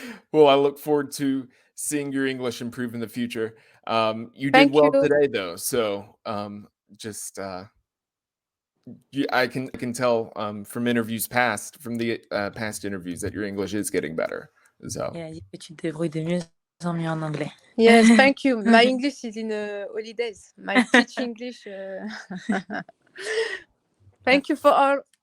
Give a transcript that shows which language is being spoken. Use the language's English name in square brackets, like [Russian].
[English] Well, I look forward to seeing your English improve in the future. You did Thank well you. today, though. So just I can tell from interviews past, from the past interviews, that your English is getting better. So [French] Yeah, que tu te débrouilles de mieux en mieux en anglais. [English] Yes, thank you. My English is in holidays. My teach English. Thank you for all.